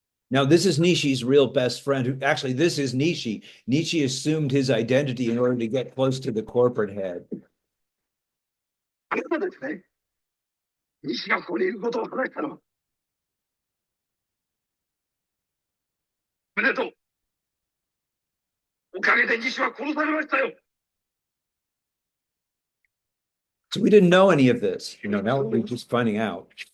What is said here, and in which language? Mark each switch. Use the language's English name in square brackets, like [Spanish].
[English] Now, this is Nishi's real best friend. Who actually, this is Nishi. Nishi assumed his identity in order to get close to the corporate head. [Japanese] あなたですね。西がここにいることを話したのは。おめでとう。おかげで西は殺されましたよ。 [English] So we didn't know any of this. Now we're just finding out.